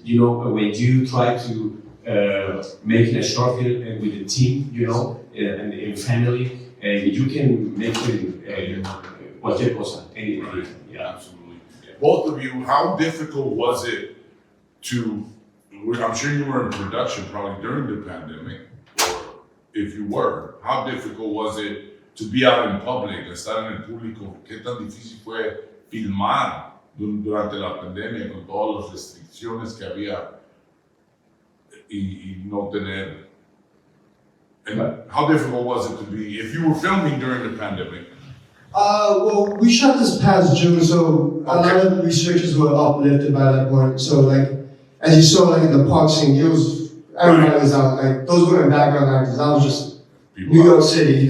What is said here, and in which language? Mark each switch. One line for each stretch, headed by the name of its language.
English: When you try to make a short film with a team, and in family, you can make it
Spanish: cualquier cosa,
English: anything. Yeah, absolutely. Both of you, how difficult was it to? I'm sure you were in production probably during the pandemic, or if you were, how difficult was it to be out in public,
Spanish: estar en el público, qué tan difícil fue filmar durante la pandemia con todas las restricciones que había y no tener.
English: And how difficult was it to be, if you were filming during the pandemic? Well, we shot this past June, so a lot of the restrictions were uplifted by that point. So, like, as you saw, like, in the park scene, everybody was out. Like, those weren't background actors. That was just New York City.